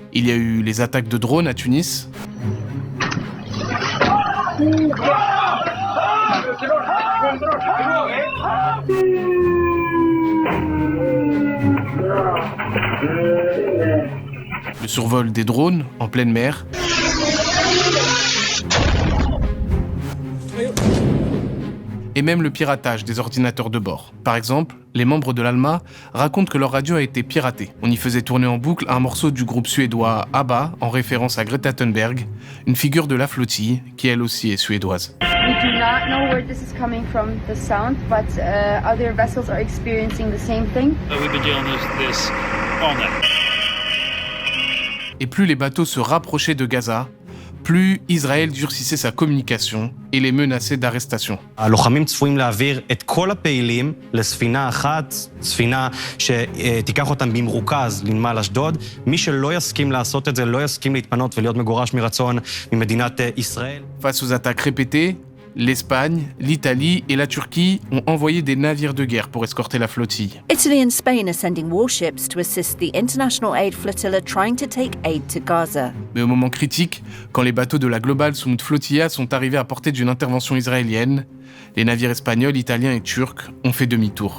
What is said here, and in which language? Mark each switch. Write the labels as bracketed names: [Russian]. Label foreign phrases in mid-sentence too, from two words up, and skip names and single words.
[French] Il y a eu les attaques de drones à Tunis, le survol des drones en pleine mer, et même le piratage des ordinateurs de bord. Par exemple, les membres de l'Alma racontent que leur radio a été piratée. On y faisait tourner en boucle un morceau du groupe suédois ABBA en référence à Greta Thunberg, une figure de la flottille qui elle aussi est suédoise. [English] We do not know where this is coming from, the sound, but other vessels are experiencing the same thing. We've been dealing with this all night. [French] Et plus les bateaux se rapprochaient de Gaza, plus Israël durcissait sa communication et les menaçait d'arrestation. [Hebrew] הלוחמים צפויים להעביר את כל הפעילים לספינה אחת, ספינה שתיקח אותם במרוכז לנמל אשדוד. מי שלא יסכים לעשות את זה, לא יסכים להתפנות ולהיות מגורש מרצון ממדינת ישראל. [French] Face aux attaques répétées, l'Espagne, l'Italie et la Turquie ont envoyé des navires de guerre pour escorter la flottille. [English] Italy and Spain are sending warships to assist the international aid flotilla trying to take aid to Gaza. [French] Mais au moment critique, quand les bateaux de la Global Smooth Flotilla sont arrivés à portée d'une intervention israélienne, les navires espagnols, italiens et turcs ont fait demi-tour.